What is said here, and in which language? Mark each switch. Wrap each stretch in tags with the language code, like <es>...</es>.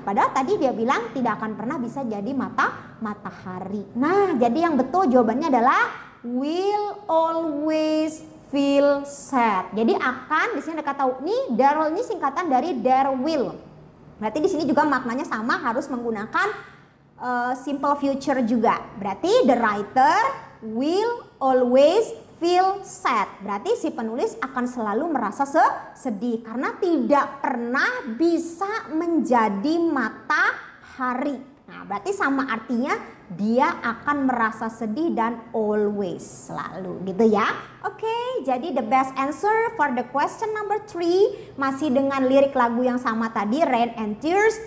<id>Padahal tadi dia bilang tidak akan pernah bisa jadi matahari. Nah, jadi yang betul jawabannya adalah</id> <en>will always feel sad.</en> <id>Jadi akan, di sini ada kata ini, there will ini singkatan dari there will. Berarti di sini juga maknanya sama, harus menggunakan simple future juga. Berarti</id> <en>the writer will always feel sad.</en> <id>Berarti si penulis akan selalu merasa sedih karena tidak pernah bisa menjadi matahari. Nah, berarti sama artinya dia akan merasa sedih dan always, selalu gitu ya. Oke, jadi</id> <en>the best answer for the question number 3</en> <id>masih dengan lirik lagu yang sama tadi, Rain and Tears.</id>